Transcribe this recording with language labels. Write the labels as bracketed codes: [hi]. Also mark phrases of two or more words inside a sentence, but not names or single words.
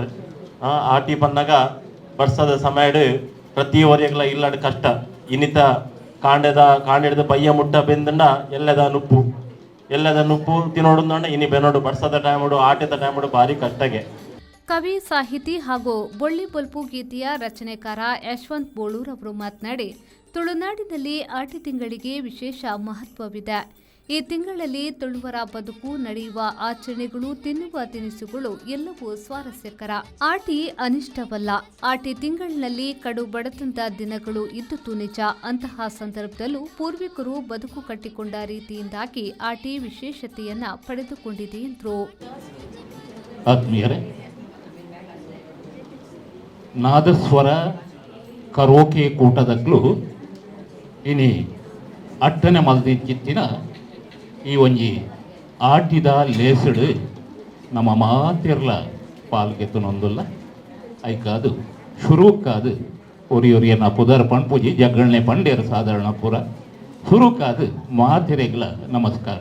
[tcy] ಆಟಿ ಪನ್ನಗ ಬರ್ಸದ ಸಮಯಡ್ ಪ್ರತಿ ಒರೆಗ್ಲ ಇಲ್ಲಡ ಕಷ್ಟ ಇನ್ನಿತ ಕಾಂಡೆದ ಬಯ್ಯ ಮುಟ್ಟ ಬೆಂದಂಡ ಎಲ್ಲದ ನುಪ್ಪು ತಿನ್ನೋಡು ಇನಿ ಬೆನ್ನೋಡು ಬರ್ಸದ ಟೈಮಡು ಆಟಿದ ಟೈಮಡು ಭಾರಿ ಕಷ್ಟಗೆ. [kn] ಕವಿ, ಸಾಹಿತಿ ಹಾಗೂ ಬೊಳ್ಳಿ ಬೊಲ್ಪು ಗೀತೆಯ ರಚನೆಕಾರ ಯಶವಂತ್ ಬೋಳೂರ್ ಅವರು ಮಾತನಾಡಿ, ತುಳುನಾಡಿನಲ್ಲಿ ಆಟಿ ತಿಂಗಳಿಗೆ ವಿಶೇಷ ಮಹತ್ವವಿದೆ. ಈ ತಿಂಗಳಲ್ಲಿ ತುಳುವರ ಬದುಕು, ನಡೆಯುವ ಆಚರಣೆಗಳು, ತಿನ್ನುವ ತಿನಿಸುಗಳು ಎಲ್ಲವೂ ಸ್ವಾರಸ್ಯಕರ. ಆಟಿ ಅನಿಷ್ಟವಲ್ಲ. ಆಟಿ ತಿಂಗಳಿನಲ್ಲಿ ಕಡು ಬಡತನದ ದಿನಗಳು ಇದ್ದುದು ನಿಜ. ಅಂತಹ ಸಂದರ್ಭದಲ್ಲೂ ಪೂರ್ವಿಕರು ಬದುಕು ಕಟ್ಟಿಕೊಂಡ ರೀತಿಯಿಂದಾಗಿ ಆಟಿ ವಿಶೇಷತೆಯನ್ನ ಪಡೆದುಕೊಂಡಿದೆ ಎಂದರು. [tcy] ನಾದಸ್ವರ ಕರೋಕೆ ಕೂಟದಕ್ಲು ಇನಿ ಅಟ್ಟನೆ ಮಲ್ದಿಚ್ಚಿತ್ತಿನ ಈ ಒಂಜಿ ಆಟಿದ ಲೇಸಡ್ ನಮ್ಮ ಮಾತಿರ್ಲ ಪಾಲ್ಗೆತ್ತುನೊಂದುಲ್ಲ ಐಕಾದು ಶುರುಕಾದು ಒರಿಯೊರಿಯನ್ನ ಪುದರ್ ಪಂಪುಜಿ ಜಗ್ಗಳ್ನೆ ಪಂಡೇರು ಸಾಧಾರಣ ಪುರ ಶುರುಕಾದು ಮಾತಿರೆಗ್ಲ ನಮಸ್ಕಾರ.